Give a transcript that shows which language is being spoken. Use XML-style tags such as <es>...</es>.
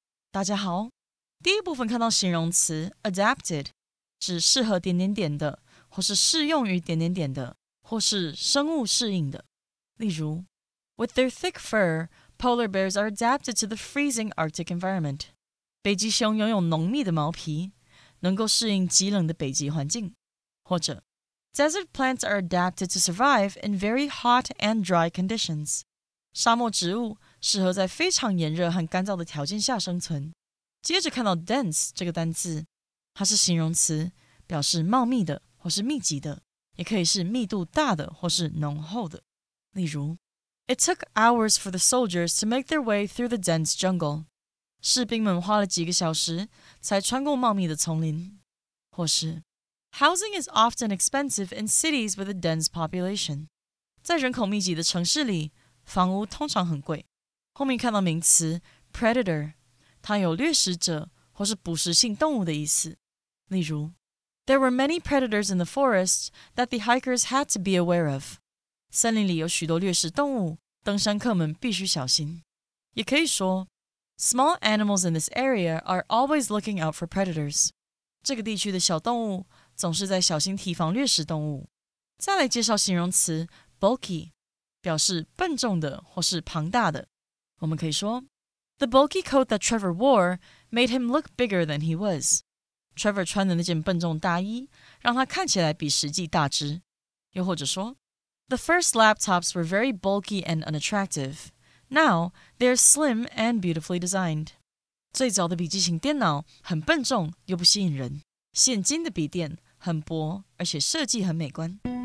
<zh>大家好，第一部分看到形容词 adapted， 指适合点点点的，或是适用于点点点的，或是生物适应的。例如</zh> <en>With their thick fur, polar bears are adapted to the freezing Arctic environment.</en> <zh>北极熊拥有浓密的毛皮，能够适应极冷的北极环境。或者</zh> <en>Desert plants are adapted to survive in very hot and dry conditions.</en> <zh>沙漠植物适合在非常炎热和干燥的条件下生存。接着看到 dense 这个单字，它是形容词，表示茂密的或是密集的，也可以是密度大的或是浓厚的。例如</zh> <en>It took hours for the soldiers to make their way through the dense jungle.</en> <zh>士兵们花了几个小时才穿过茂密的丛林。或是</zh> <en>Housing is often expensive in cities with a dense population.</en> <zh>在人口密集的城市里，房屋通常很贵。后面看到名词 predator， 它有掠食者或是捕食性动物的意思。例如</zh> <en>There were many predators in the forest that the hikers had to be aware of.</en> <zh>森林里有许多掠食动物，登山客们必须小心。也可以说</zh> <en>Small animals in this area are always looking out for predators.</en> <zh>这个地区的小动物总是在小心提防掠食动物。再来介绍形容词 bulky， 表示笨重的或是庞大的。我们可以说</zh> <en>The bulky coat that Trevor wore made him look bigger than he was.</en> <zh>Trevor 穿的那件笨重大衣让他看起来比实际大只。又或者说</zh> <en>The first laptops were very bulky and unattractive. Now, they're slim and beautifully designed.</en> <zh>最早的笔记型电脑很笨重又不吸引人，现今的笔电很薄，而且设计很美观。</zh>